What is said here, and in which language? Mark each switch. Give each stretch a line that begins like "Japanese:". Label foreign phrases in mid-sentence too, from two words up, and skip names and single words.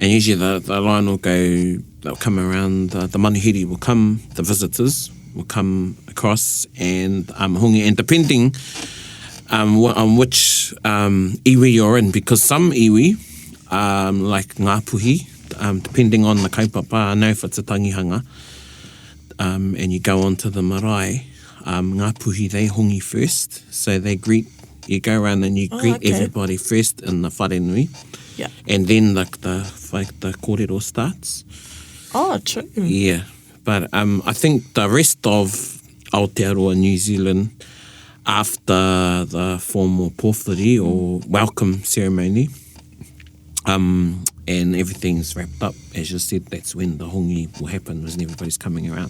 English: And usually the line will go... They'll come around, the manuhiri will come, the visitors will come across, and hongi. And depending on which iwi you're in, because some iwi, like ngā puhi, depending on the kaupapa, I know if it's a tangihanga, and you go on to the marae, ngā puhi, they hongi first, so they greet, you go around and you greet everybody first in the wharenui, and then the kōrero starts. Oh, true. Yeah, but I think the rest of Aotearoa, New Zealand, after the formal pōwhiri or welcome ceremony, and everything's wrapped up, as you said, that's when the hongi will happen, when everybody's coming around.